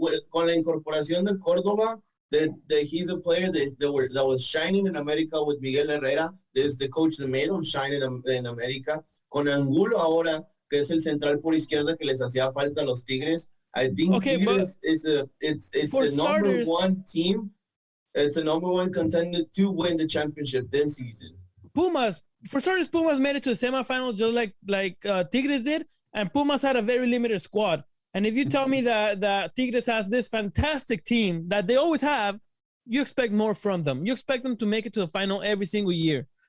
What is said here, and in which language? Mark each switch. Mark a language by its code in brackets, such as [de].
[es] con la incorporación de Córdoba, [en] that he's a player that was shining in America with Miguel Herrera. There's the coach that made him shine in America. [es] Con Angulo ahora, que es el central por izquierda que les hacía falta a los Tigres. [en] I think Tigres is a number one team. It's a number one contender to win the championship this season. Pumas made it to the semifinals just like Tigres did, and Pumas had a very limited squad. And if you tell me that Tigres has this fantastic team that they always have, you expect more from them. You expect them to make it to the final every single year.